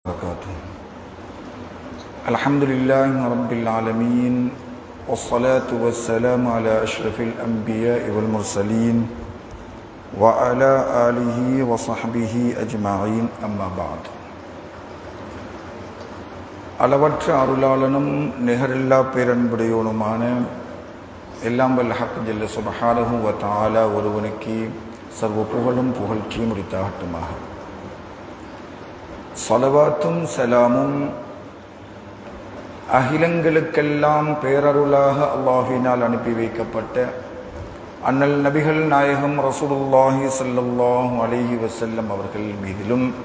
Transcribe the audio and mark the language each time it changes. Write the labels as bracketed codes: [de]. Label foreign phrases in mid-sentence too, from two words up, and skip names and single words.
[ar] وبركاته. الحمد لله رب العالمين والصلاة والسلام على أشرف الأنبياء والمرسلين وعلى آله وصحبه أجمعين أما بعد. [ta] அளவற்ற அருளாளனும் நிகரில்லா பேரன்புடையோனுமான எல்லாம் வல்ல [ar] الحق جل سبحانه وتعالى [ta] ஒருவனுக்கு சர்வ புகழும் புகழ்ச்சியும் உரித்தாகட்டுமாக. ஸலவாத்தும் சலாமும் அகிலங்களுக்கெல்லாம் பேரருளாக அல்லாஹ்வினால் அனுப்பி வைக்கப்பட்ட அண்ணல் நபிகள் நாயகம் [ar] رسول الله صلى الله عليه وسلم [ta] அவர்கள் மீதிலும்